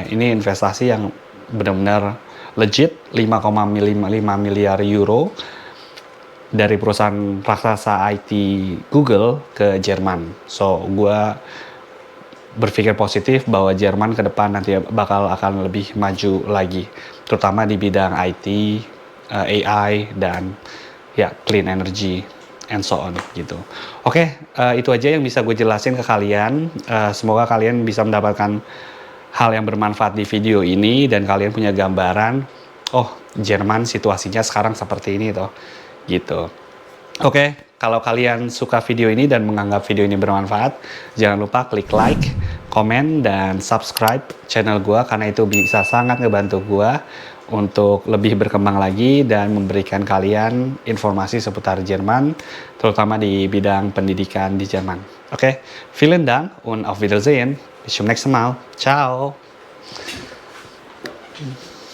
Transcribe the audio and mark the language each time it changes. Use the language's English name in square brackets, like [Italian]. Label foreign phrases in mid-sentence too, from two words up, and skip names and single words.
[Indonesian] Ini investasi yang benar-benar legit, 5,5 miliar euro dari perusahaan raksasa IT Google ke Jerman. So, gue berpikir positif bahwa Jerman ke depan nanti akan lebih maju lagi, terutama di bidang IT, AI, dan ya [English] clean energy and so on [Indonesian] gitu. Oke, itu aja yang bisa gue jelasin ke kalian. Semoga kalian bisa mendapatkan hal yang bermanfaat di video ini dan kalian punya gambaran, oh Jerman situasinya sekarang seperti ini toh, gitu. Oke, kalau kalian suka video ini dan menganggap video ini bermanfaat, jangan lupa klik like, komen, dan [English] subscribe channel [Indonesian] gue karena itu bisa sangat ngebantu gue untuk lebih berkembang lagi dan memberikan kalian informasi seputar Jerman, terutama di bidang pendidikan di Jerman. Oke, [German] vielen Dank und auf Wiedersehen. Bis zum nächsten Mal. Ciao.